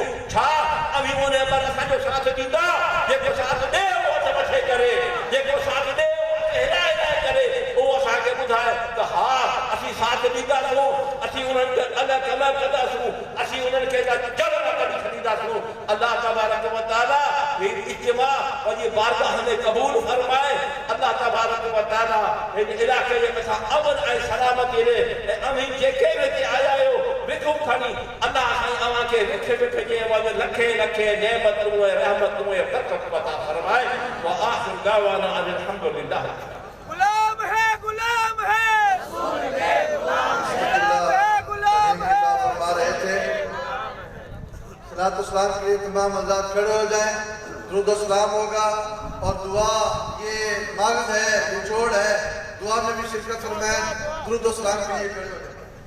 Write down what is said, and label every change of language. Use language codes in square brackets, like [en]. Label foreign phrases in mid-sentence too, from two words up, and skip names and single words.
[sd] छा अवी उन पर असांजो साथ ॾींदा? जेको साथ ॾे उहो हथ मथे करे, जेको साथ ॾे हिलाए करे उहो असांखे ॿुधाए त हा असीं साथ ॾींदासूं, असीं उन्हनि खे अलॻि कंदासूं, असीं उन्हनि खे जड़ न कढी छॾींदासूं। [ar] الله تبارك وتعالى [sd] ही इज्तिमा पंहिंजी बारगाह में क़बूल फरमाए। [ar] الله تبارك وتعالى [sd] हिन इलाइक़े जे मथां अमन ऐं सलामती ॾे ऐं अमीन जेके बि हिते आया आहियो विखूं खणी अल्लाह साईं अव्हांखे विख जे अवल लखे नेमतूं ऐं रहमतूं ऐं बरकत अता फरमाए। [ar] وآخر دعوانا الحمد لله. [ur] غلام ہے صلوٰۃ و سلام کے لیے تمام حضرات کھڑے ہو جائیں، درود سلام ہوگا اور دعا یہ مرد ہے، نچوڑ ہے، دعا میں بھی شرکت فرمائیں، درود سلام کے لیے کھڑے ہو جائیں.